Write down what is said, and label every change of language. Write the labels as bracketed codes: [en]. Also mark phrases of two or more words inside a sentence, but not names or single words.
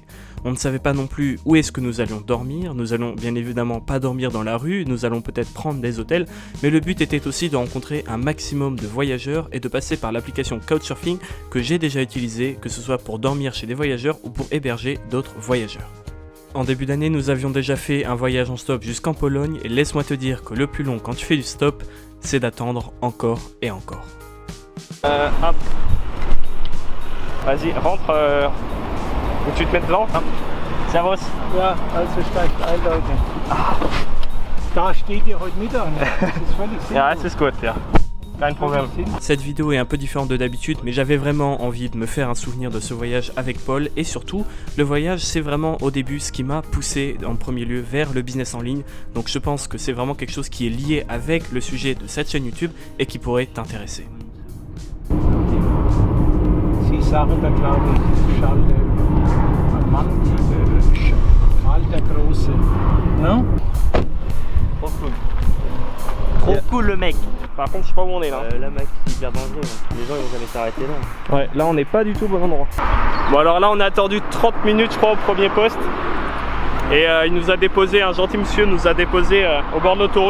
[fr] On ne savait pas non plus où est-ce que nous allions dormir, nous allons bien évidemment pas dormir dans la rue, nous allons peut-être prendre des hôtels, mais le but était aussi de rencontrer un maximum de voyageurs et de passer par l'application Couchsurfing que j'ai déjà utilisée, que ce soit pour dormir chez des voyageurs ou pour héberger d'autres voyageurs. En début d'année, nous avions déjà fait un voyage en stop jusqu'en Pologne et laisse-moi te dire que le plus long quand tu fais du stop, c'est d'attendre encore et encore. Hop. Vas-y, rentre où tu te mets devant. [de] Servus. Ja, also steigt ein, Leute. Da steht ihr heute Mittag. Das ist völlig sinnlos. Ja, es ist gut, ja. Kein Problem. [fr] Cette vidéo est un peu différente de d'habitude, mais j'avais vraiment envie de me faire un souvenir de ce voyage avec Paul, et surtout, le voyage c'est vraiment au début ce qui m'a poussé en premier lieu vers le business en ligne, donc je pense que c'est vraiment quelque chose qui est lié avec le sujet de cette chaîne YouTube et qui pourrait t'intéresser. [de] Sie sagen da, glaube ich, Charles Karl der Große. [fr] Non? Trop cool. Trop cool le mec. Par contre, je sais pas où on est là. Là, mec, c'est hyper dangereux. Les gens ils vont jamais s'arrêter là. Ouais, là on n'est pas du tout au bon endroit. Bon, alors là on a attendu 30 minutes, je crois, au premier poste. Et il nous a déposé, un gentil monsieur nous a déposé au bord de l'autoroute.